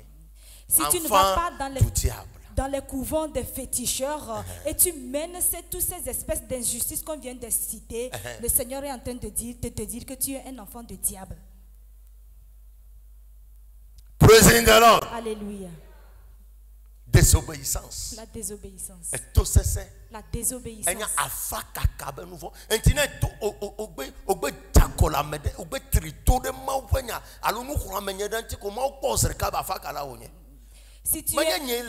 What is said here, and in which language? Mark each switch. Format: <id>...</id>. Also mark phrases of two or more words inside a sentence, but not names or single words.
<fr>Si tu ne vas pas dans les couvents des féticheurs et tu mènes toutes ces espèces d'injustices qu'on vient de citer, le Seigneur est en train de te dire que tu es un enfant de diable.</fr> <en>Praise the Lord.</en> <fr>Alléluia. Désobéissance. La désobéissance. La désobéissance. Si tu es...</fr>